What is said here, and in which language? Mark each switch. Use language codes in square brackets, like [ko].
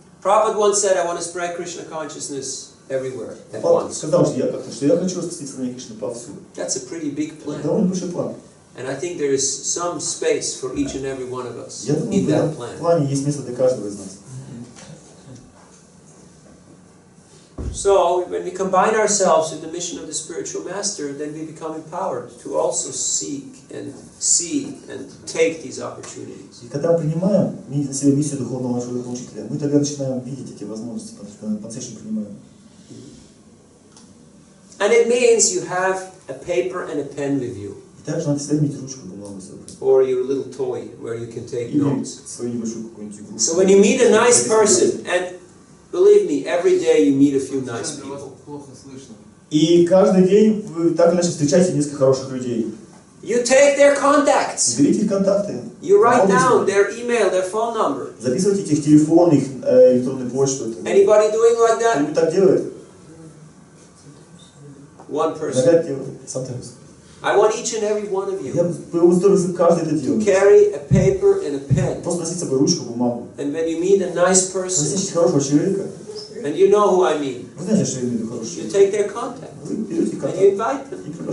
[en] Prabhupada once said, I want to spread Krishna consciousness everywhere at once. [ru] Сказал, что я хочу распространить Кришну повсюду. [en] That's a pretty big plan. [ru] Довольно большой план. [en] And I think there is some space for each and every one of us [ru] Я думаю, [en] in [ru] в этом [en] that plan. [ru] плане есть место для каждого из нас. [en] So, when we combine ourselves with the mission of the spiritual master, then we become empowered to also seek and see and take these opportunities. [ru] И когда мы принимаем на себя миссию духовного нашего учителя, мы тогда начинаем видеть эти возможности, потому что мы по-настоящему принимаем. [en] And it means you have a paper and a pen with you. [ru] И также надо всегда иметь ручку, бумагу с собой. [en] Or your little toy where you can take notes. [ru] Свою небольшую какую-нибудь игрушку. [en] So when you meet a nice person, and believe me, every day you meet a few nice people. [ru] И каждый день вы так или иначе встречаете несколько хороших людей. [en] You take their contacts. [ru] Берите их контакты. [en] You write down their email, their phone number. [ru] Записывайте их телефон, их электронную почту. [en] Anybody doing like that? [ru] Кто-нибудь так делает? [en] One person. [ru] Иногда делают. [en] Sometimes. I want each and every one of you to carry a paper and a pen. And when you meet a nice person, and you know who I mean, you take their contact and you invite them.